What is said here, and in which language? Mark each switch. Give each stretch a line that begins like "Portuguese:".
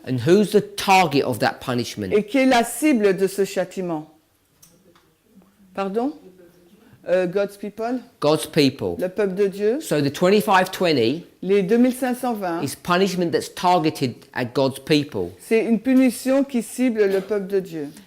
English: And who's the target of that punishment?
French: Et qui est la cible de ce châtiment?
English: Pardon? God's people, God's people.
French: le peuple de Dieu.
English: So the 2520
French: Les 2520,
English: is punishment that's targeted at God's people.
French: c'est une punition qui cible le peuple de Dieu.